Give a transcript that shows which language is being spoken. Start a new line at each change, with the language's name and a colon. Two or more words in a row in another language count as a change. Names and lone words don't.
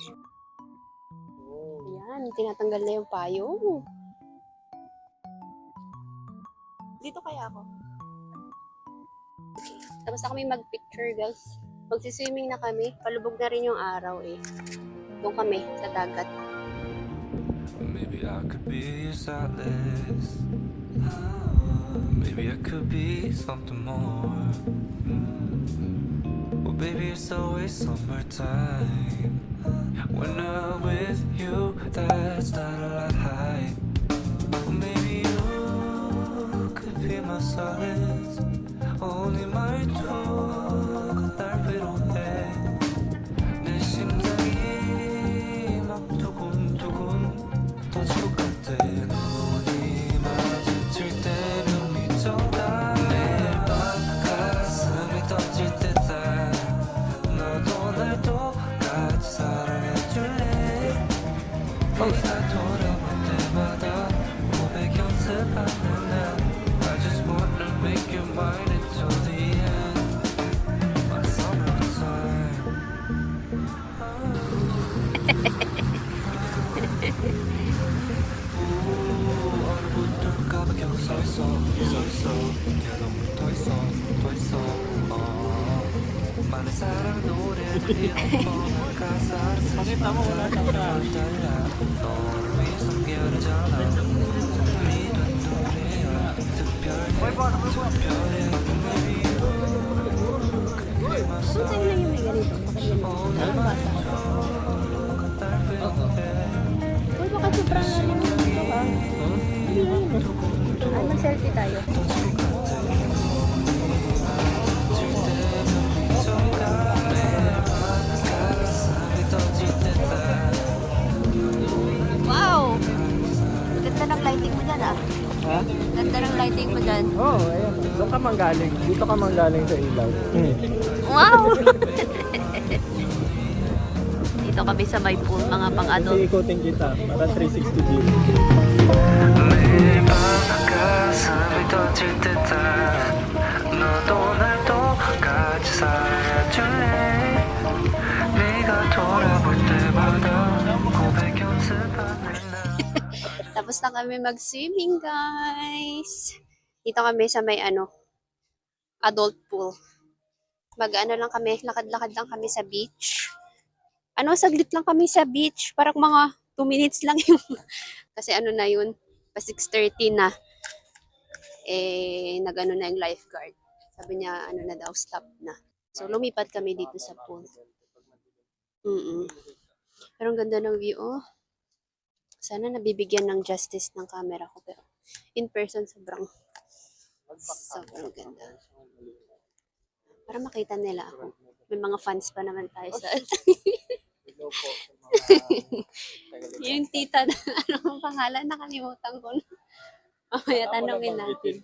Filipino: Ayan, tinatanggal na yung payong. Dito kaya ako. Okay. Tapos na kami mag-picture, guys. Magsiswimming na kami. Palubog na rin yung araw eh. Doon kami, sa dagat.
English: Maybe I could be your solace. Maybe I could be something more. Well, baby, it's always summertime. When I'm with you, that's not a lie. Well, maybe you could be my solace. Only my talk,
Korean: 날 위로해. 내 심장이 막 두근두근 터질 것 같아. 눈이 마주칠 때면 미쳐가. 매일 밤 가슴이 터질 때다. 너도 날 똑같이 사랑해줄래? 네가 돌아올 때마다 고백 연습하는 날.
English: I just wanna make you mine until the end. My summertime.
Korean: 어느 붙을까 봐 계속 서있어 계속 붙어있어 많은 사랑 노래들이 엉뚱한 가사를 쓰지 마 달라 너를 위해 숨겨내잖아 선물이 된 노래야 특별해 그게
Filipino: Saan sa'yo lang yung may ganito? Parang bata. Uy, baka sobrang ito ka. Ay, mag-selfie tayo. Wow! Ganda ng lighting mo dyan ah. Ha? Ganda ng lighting mo dyan. Oo, oh, ayan. Doon ka manggaling. Dito ka manggaling sa ilaw. Wow! Dito kami sa may pool, mga pang-adult. Kasi ikutin kita. Para 360 view.
Korean: 매일 밤 가슴이 터질 듯한 너도 날 똑같이 사랑해줄래 네가 돌아볼 때마다 고백 연습하는 날
Filipino: Tapos na kami mag-swimming, guys. Dito kami sa may adult pool. Mag-ano lang kami, lakad-lakad lang kami sa beach. Saglit lang kami sa beach. Parang mga 2 minutes lang yung... Kasi na yun, pa 6:30 na. Nag-ano na yung lifeguard. Sabi niya, na daw, stop na. So, lumipat kami dito sa pool. Pero ang ganda ng view, oh. Sana nabibigyan ng justice ng camera ko. Pero
English: in person,
Filipino: sobrang ganda. Para makita nila ako. May mga fans pa naman tayo sa... Yung tita, anong pangalan? Nakalimutan ko. Mamaya tanongin natin.